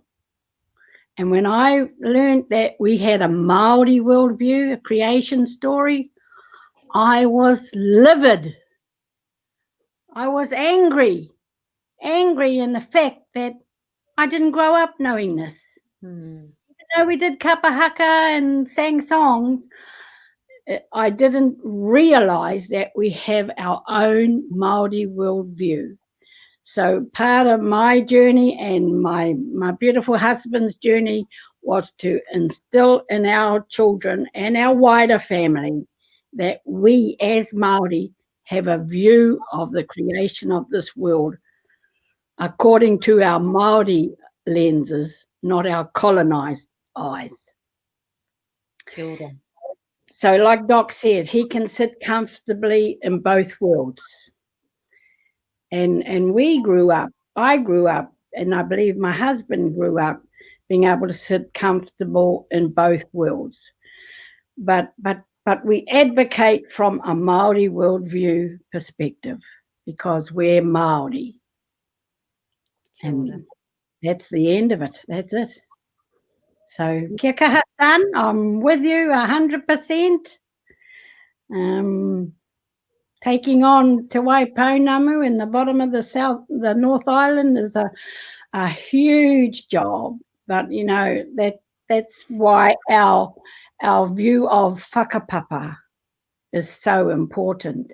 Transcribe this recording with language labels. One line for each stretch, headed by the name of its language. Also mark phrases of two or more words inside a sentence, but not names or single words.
English: And when I learned that we had a Māori worldview, a creation story, I was livid. I was angry in the fact that I didn't grow up knowing this. Even though we did kapa haka and sang songs, I didn't realize that we have our own Māori worldview. So part of my journey and my beautiful husband's journey was to instill in our children and our wider family that we as Māori have a view of the creation of this world according to our Māori lenses, not our colonized eyes.
Māori: Kia ora.
English: So like Doc says, he can sit comfortably in both worlds. And I grew up, and I believe my husband grew up being able to sit comfortable in both worlds. But we advocate from a Māori worldview perspective because we're Māori. And that's the end of it. That's it. So,
Māori: kia kaha,
English: son, I'm with you 100%. Taking on Te Waipounamu in the bottom of the North Island is a huge job. But, you know, that's why our view of whakapapa is so important.